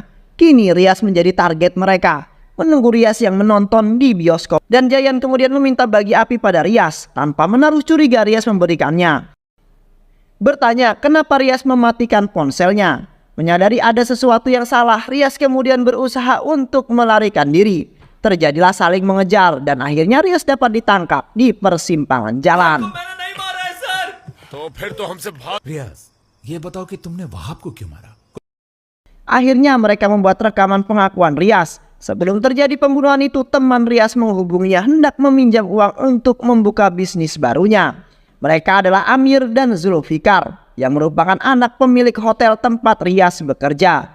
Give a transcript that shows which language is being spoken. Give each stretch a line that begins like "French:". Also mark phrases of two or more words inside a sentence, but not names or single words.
Indonesian: Kini Rias menjadi target mereka. Menunggu Rias yang menonton di bioskop, dan Jayan kemudian meminta bagi api pada Rias tanpa menaruh curiga. Rias memberikannya. Bertanya kenapa Rias mematikan ponselnya. Menyadari ada sesuatu yang salah, Rias kemudian berusaha untuk melarikan diri. Terjadilah saling mengejar dan akhirnya Rias dapat ditangkap di persimpangan jalan.
Hindi: रियाज, ये बताओ कि तुमने वहाब को क्यों मारा?
Indonesian: Akhirnya mereka membuat rekaman pengakuan Rias. Sebelum terjadi pembunuhan itu, teman Rias menghubunginya hendak meminjam uang untuk membuka bisnis barunya. Mereka adalah Amir dan Zulfikar yang merupakan anak pemilik hotel tempat Rias bekerja.